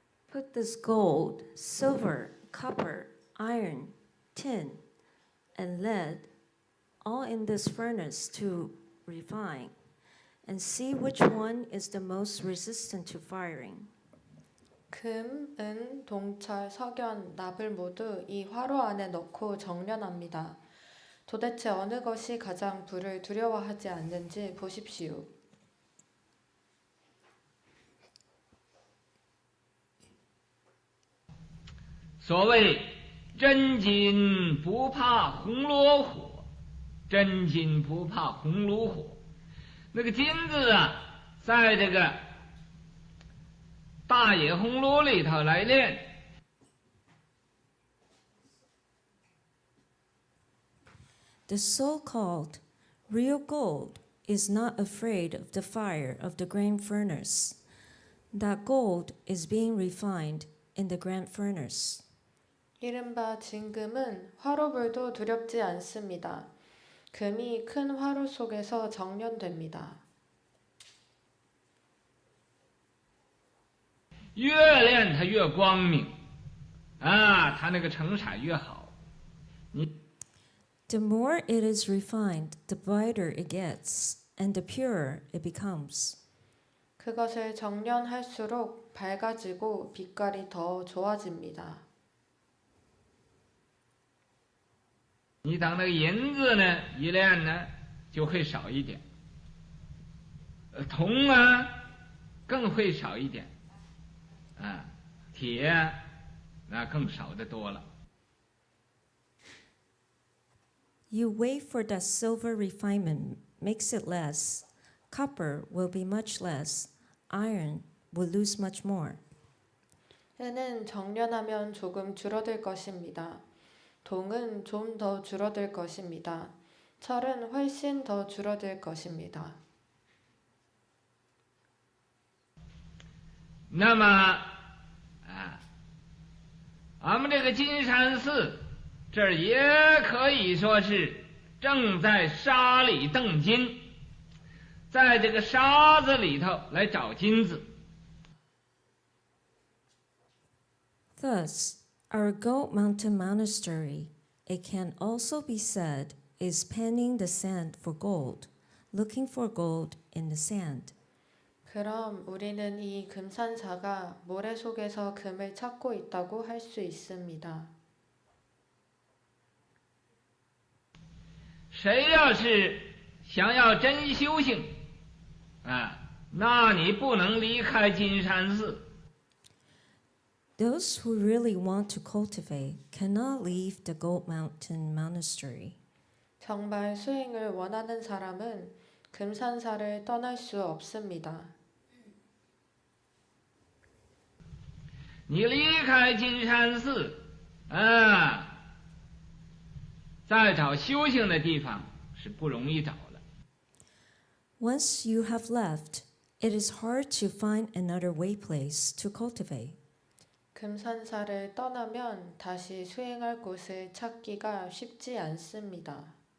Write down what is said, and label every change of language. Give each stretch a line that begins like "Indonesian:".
English: Put this gold, silver, copper, iron, tin, and lead all in this furnace to refine, and see which one is the most resistant to firing.
Korean: 금, 은, 동철, 석연, 납을 모두 이 화로 안에 넣고 정련합니다. 도대체 어느 것이 가장 불을 두려워하지 않는지 보십시오.
Chinese: 所谓真金不怕红炉火，真金不怕红炉火。那个金子啊，在这个大野红炉里头来炼。
English: The so-called real gold is not afraid of the fire of the grand furnace. That gold is being refined in the grand furnace.
Korean: 이른바 진금은 화로불도 두렵지 않습니다. 금이 큰 화로 속에서 정련됩니다.
Chinese: 越炼它越光明，啊，它那个成色越好。
English: The more it is refined, the brighter it gets, and the purer it becomes.
Korean: 그것을 정련할수록 밝아지고 빛깔이 더 좋아집니다.
Chinese: 你等那个银子呢，一炼呢就会少一点，铜啊更会少一点，啊，铁那更少得多了。
English: You wait for that silver refinement makes it less. Copper will be much less. Iron will lose much more.
Korean: 은은 정련하면 조금 줄어들 것입니다. 동은 좀 더 줄어들 것입니다. 철은 훨씬 더 줄어들 것입니다.
Chinese: 那么啊，俺们这个金山寺这儿也可以说是正在沙里镀金，在这个沙子里头来找金子。
English: Thus, our Gold Mountain Monastery, it can also be said, is panning the sand for gold, looking for gold in the sand.
Korean: 그럼 우리는 이 금산사가 모래 속에서 금을 찾고 있다고 할 수 있습니다.
Chinese: 谁要是想要真修行，啊，那你不能离开金山寺。
English: Those who really want to cultivate cannot leave the Gold Mountain Monastery.
Korean: 정말 수행을 원하는 사람은 금산사를 떠날 수 없습니다.
Chinese: 你离开金山寺，啊，再找修行的地方是不容易找了。
English: Once you have left, it is hard to find another way place to cultivate.
Korean: 금산사를 떠나면 다시 수행할 곳을 찾기가 쉽지 않습니다.